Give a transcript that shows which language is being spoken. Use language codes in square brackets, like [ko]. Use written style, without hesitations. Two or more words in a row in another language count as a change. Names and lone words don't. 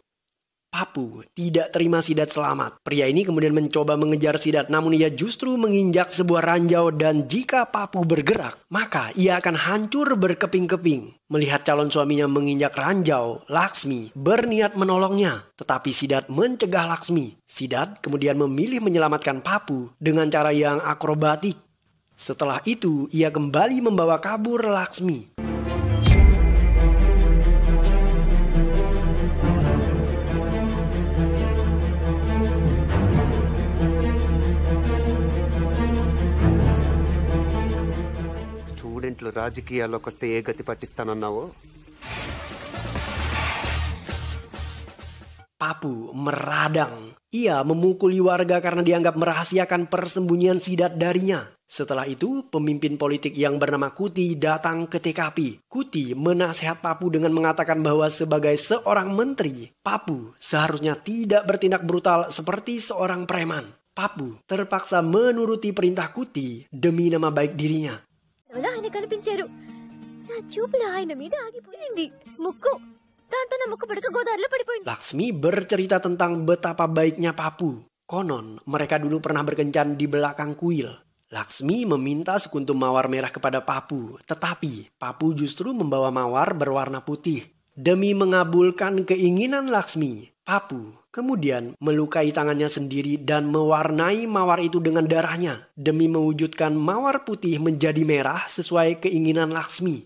[id] Papu tidak terima Sidat selamat. Pria ini kemudian mencoba mengejar Sidat, namun ia justru menginjak sebuah ranjau dan jika Papu bergerak, maka ia akan hancur berkeping-keping. Melihat calon suaminya menginjak ranjau, Laksmi berniat menolongnya. Tetapi Sidat mencegah Laksmi. Sidat kemudian memilih menyelamatkan Papu dengan cara yang akrobatik. Setelah itu, ia kembali membawa kabur Laksmi. [te] స్టూడెంట్లు రాజకీయాల్లోకి వస్తే ఏ గతి పట్టిస్తానన్నావో. [id] Papu meradang. Ia memukuli warga karena dianggap merahasiakan persembunyian Sidat darinya. Setelah itu, pemimpin politik yang bernama Kuti datang ke TKP. Kuti menasihat Papu dengan mengatakan bahwa sebagai seorang menteri, Papu seharusnya tidak bertindak brutal seperti seorang preman. Papu terpaksa menuruti perintah Kuti demi nama baik dirinya. [te] ఆయన కనిపించారు. నా చూపుల ఆయన మీద ఆగిపోయింది. ముక్కు దాంతో నా ముక్కు పడక గోదావరిలో పడిపోయింది. [id] Laksmi bercerita tentang betapa baiknya Papu. Konon mereka dulu pernah berkencan di belakang kuil. Laksmi meminta sekuntum mawar merah kepada Papu, tetapi Papu justru membawa mawar berwarna putih. Demi mengabulkan keinginan Laksmi, Papu kemudian melukai tangannya sendiri dan mewarnai mawar itu dengan darahnya demi mewujudkan mawar putih menjadi merah sesuai keinginan Laksmi.